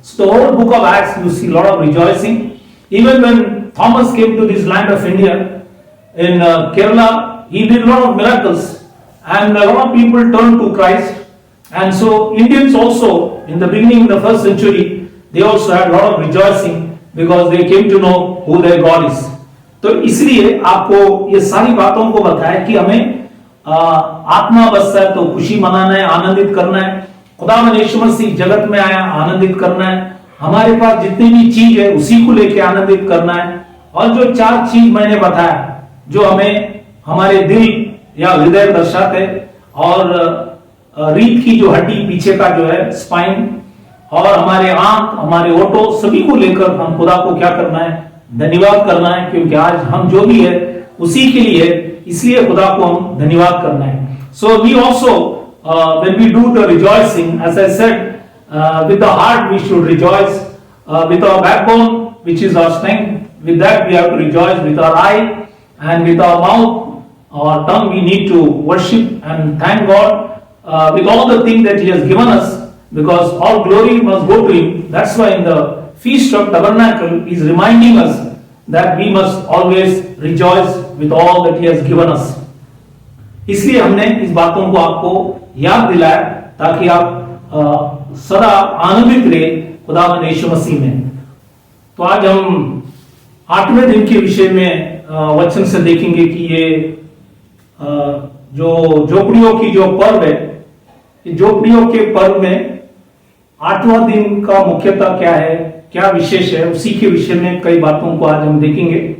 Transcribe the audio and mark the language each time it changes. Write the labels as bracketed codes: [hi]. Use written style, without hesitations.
[en] So the whole book of Acts, you see a lot of rejoicing. Even when Thomas came to this land of India, in Kerala, he did a lot of miracles, and a lot of people turned to Christ. And so Indians also, in the beginning of the first century, they also had a lot of rejoicing, because they came to know who their God is. [hi] तो इसलिए आपको ये सारी बातों को बताया कि हमें आत्मा बसता है तो खुशी मनाना है, आनंदित करना है। खुदावंद यीशु मसीह जगत में आया, आनंदित करना है। हमारे पास जितनी भी चीज है उसी को लेके आनंदित करना है। और जो 4 चीज मैंने बताया, जो हमें हमारे दिल या हृदय दर्शाते, और रीढ़ की जो हड्डी पीछे का जो है स्पाइन, और हमारे आंख, हमारे ओठों, सभी को लेकर हम खुदा को क्या करना है, धन्यवाद करना है, क्योंकि आज हम जो भी है उसी के लिए, इसलिए खुदा को हम धन्यवाद करना है। [en] So we also when we do the rejoicing, as I said, with the heart we should rejoice, with our backbone which is our strength, with that we have to rejoice, with our eye and with our mouth, our tongue, we need to worship and thank God with all the things that He has given us, because all glory must go to Him. That's why in the Feast of Tabernacle He is reminding us that we must always rejoice with all that He has given us. [hi] इसलिए हमने इस बातों को आपको याद दिलाया ताकि आप सदा आनंदित रहे खुदावंद यीशु मसीह में। तो आज हम 8वें दिन के विषय में वचन से देखेंगे कि ये जो झोपड़ियों की जो पर्व है, झोपड़ियों के पर्व में 8वां दिन का मुख्यतः क्या है, क्या विशेष है, उसी के विषय में कई बातों को आज हम देखेंगे।